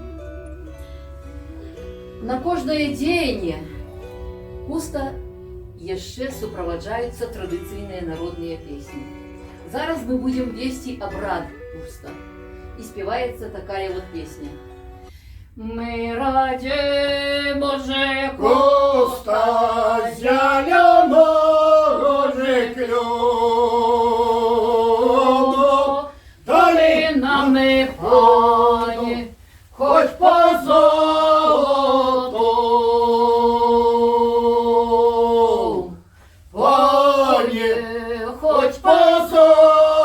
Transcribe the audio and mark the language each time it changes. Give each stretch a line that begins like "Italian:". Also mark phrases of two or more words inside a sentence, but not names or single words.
Belarusian: На кожнае дзеянне хуста яшчэ суправаджаюцца традыцыйныя народныя песні. Зараз мы будзем весці абрад хуста. І спяваецца такая вот песня.
Ukrainian: Мы раді, Боже, хуста зеленого же клёну, дали нам не пані, хоть по золоту, пані, хоть по золоту.